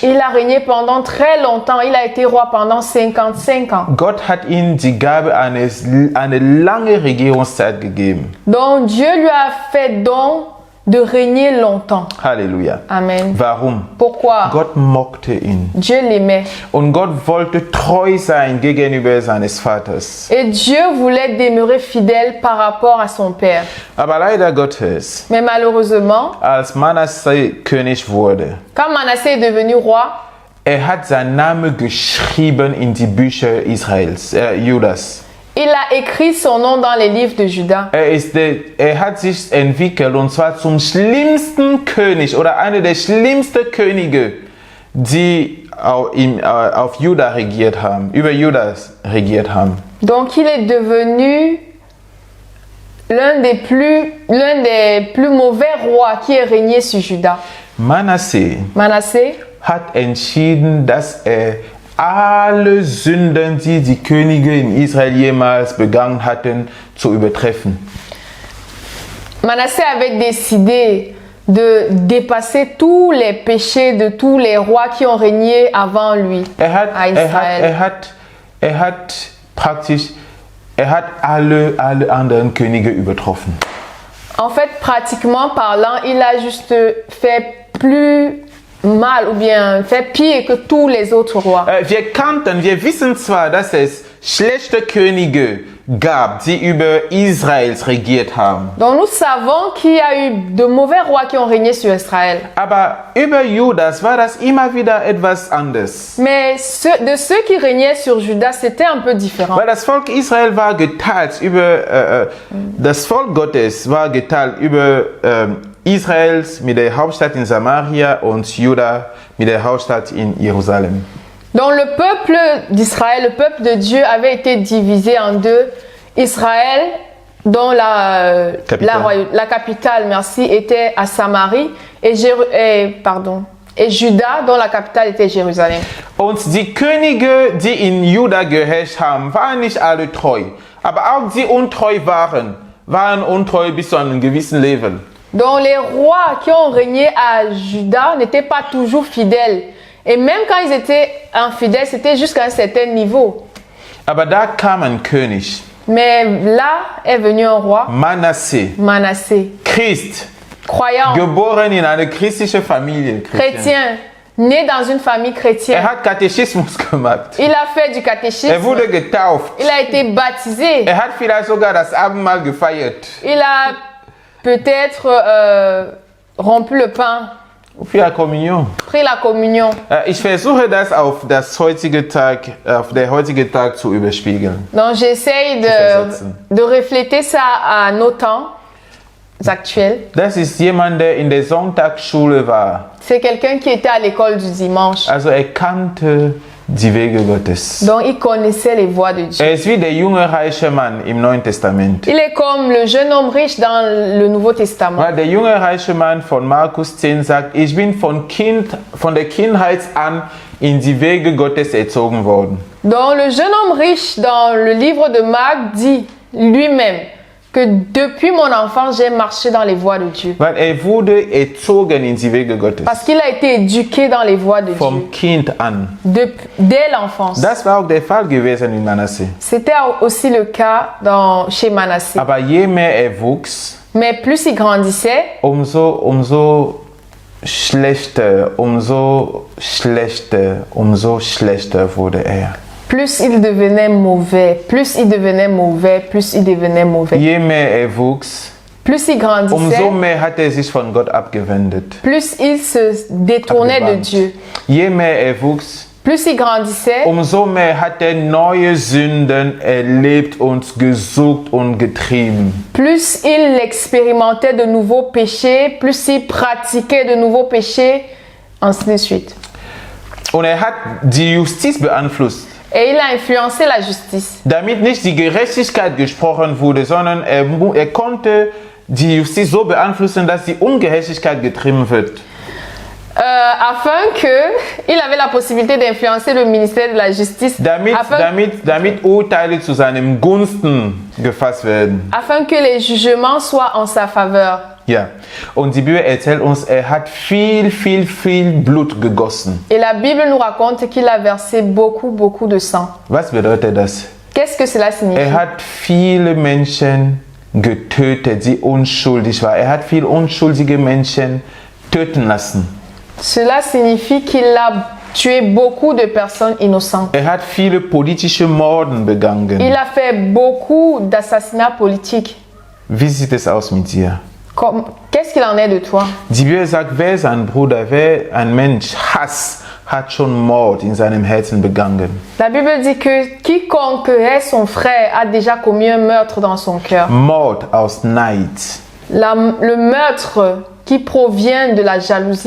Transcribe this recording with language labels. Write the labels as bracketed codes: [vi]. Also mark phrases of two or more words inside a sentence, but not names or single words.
[fr] Il a régné pendant très longtemps, il a été roi pendant 55 ans. [de] Gott hat ihm die Gabe eine lange Regierungszeit gegeben. [fr] Donc Dieu lui a fait don de régner longtemps. [de] Halleluja. Amen. Warum? [fr] Pourquoi? [de] Gott mochte ihn. [fr] Dieu l'aimait. [de] Und Gott wollte treu sein gegenüber seines Vaters. [fr] Et Dieu voulait demeurer fidèle par rapport à son père. [de] Aber leider Gottes, [fr] Mais malheureusement, [de] als Manasse König wurde, [fr] quand Manassé est devenu roi, [de] er hat seinen Namen geschrieben in die Bücher Israels, Judas. [fr] il a écrit son nom dans les livres de Juda. [de] Er hat sich entwickelt und zwar zum schlimmsten König oder einer der schlimmsten Könige, die auf Juda regiert haben, über Judas regiert haben. [fr] Donc il est devenu l'un des plus mauvais rois qui ait régné sur Juda. [de] Manasse hat entschieden, dass er alle Sünden, die die Könige in Israel jemals begangen hatten, zu übertreffen. [fr] Manassé avait décidé de dépasser tous les péchés de tous les rois qui ont régné avant lui à Israël. [de] Er hat alle anderen Könige übertroffen. [fr] En fait, pratiquement parlant, il a juste fait plus mal ou bien fait pire que tous les autres rois. [de] Wir wissen zwar, dass es schlechte Könige gab, die über Israel regiert haben. [fr] Donc nous savons qu'il y a eu de mauvais rois qui ont régné sur Israël. [de] Aber über Judas war das immer wieder etwas anders. [fr] Mais de ceux qui régnaient sur Juda, c'était un peu différent. [de] Weil das Volk Israel war geteilt das Volk Gottes war geteilt über Israels mit der Hauptstadt in Samaria und Juda mit der Hauptstadt in Jerusalem. [fr] Donc le peuple d'Israël, le peuple de Dieu avait été divisé en deux. Israël, dont la capitale, merci, était à Samarie, et Juda, dont la capitale était Jérusalem. [de] Und die Könige, die in Juda geherrscht haben, waren nicht alle treu. Aber auch die untreu waren untreu bis zu einem gewissen Level. [fr] Donc les rois qui ont régné à Juda n'étaient pas toujours fidèles. Et même quand ils étaient infidèles, c'était jusqu'à un certain niveau. [de] Aber da kam ein König. [fr] Mais là est venu un roi. Manassé. Christ. Croyant. [de] Geboren in eine christliche Familie. [fr] Chrétien. Né dans une famille chrétienne. [de] Er hat Katechismus gemacht. [fr] Il a fait du catéchisme. [de] Er wurde getauft. [fr] Il a été baptisé. [de] Er hat vielleicht sogar das Abendmahl gefeiert. [fr] Il a peut-être rompu le pain. Pris la Communion. [de] Ich versuche das auf der heutige Tag zu überspiegeln. [fr] Donc j'essaye de refléter ça à nos temps actuels. [de] Das ist jemand, der in der Sonntagsschule war. [fr] C'est quelqu'un qui était à l'école du dimanche. [de] Also er kannte die Wege Gottes. [fr] Donc il connaissait les voies de Dieu. [de] Er ist wie der junge reiche Mann im Neuen Testament. [fr] Il est comme le jeune homme riche dans le Nouveau Testament. [de] Weil der junge reiche Mann von Markus 10 sagt, ich bin von der Kindheit an in die Wege Gottes erzogen worden. [fr] Donc le jeune homme riche dans le livre de Marc dit lui-même que depuis mon enfance, j'ai marché dans les voies de Dieu. [de] Weil wurde erzogen in die Wege Gottes. [fr] Parce qu'il a été éduqué dans les voies de Dieu. [de] Vom Kind an. [fr] Dès l'enfance. [de] Das war auch der Fall gewesen in Manasse. [fr] C'était aussi le cas chez Manassé. [de] Aber je mehr er wuchs, [fr] Mais plus il grandissait, [de] umso schlechter wurde er. [fr] plus il devenait mauvais, plus il devenait mauvais, plus il devenait mauvais. [de] Je mehr er wuchs, [fr] Plus il grandissait, [de] umso mehr hat er sich von Gott abgewendet. [fr] plus il se détournait de Dieu. [de] Je mehr er wuchs, [fr] Plus il grandissait, [de] umso mehr hat er neue Sünden erlebt und gesucht und getrieben. [fr] plus il expérimentait de nouveaux péchés, plus il pratiquait de nouveaux péchés, ainsi de suite. [de] Und er hat die Justiz beeinflusst. [fr] Et il a influencé la justice. [de] Damit nicht die Gerechtigkeit gesprochen wurde, sondern er konnte die Justiz so beeinflussen, dass die Ungerechtigkeit getrieben wird. [fr] Afin que il avait la possibilité d'influencer le ministère de la justice, [de] Damit Urteile zu seinem Gunsten gefasst werden. [fr] afin que les jugements soient en sa faveur. [de] Ja, und die Bibel erzählt uns, er hat viel Blut gegossen. [fr] Et la Bible nous raconte qu'il a versé beaucoup de sang. [de] Was bedeutet das? [fr] Qu'est-ce que cela signifie? [de] Er hat viele Menschen getötet, die unschuldig waren. Er hat viele unschuldige Menschen töten lassen. [fr] Cela signifie qu'il a tué beaucoup de personnes innocentes. [de] Er hat viele politische Morden begangen. [fr] Il a fait beaucoup d'assassinats politiques. [de] Wie sieht es aus mit dir? [fr] Qu'est-ce qu'il en est de toi? [de] Die Bibel sagt, wer sein Bruder, wer ein Mensch hasst, hat schon Mord in seinem Herzen begangen. [fr] La Bible dit que quiconque est son frère a déjà commis un meurtre dans son cœur. [de] Mord aus Neid. [fr] Le meurtre qui provient de la jalousie.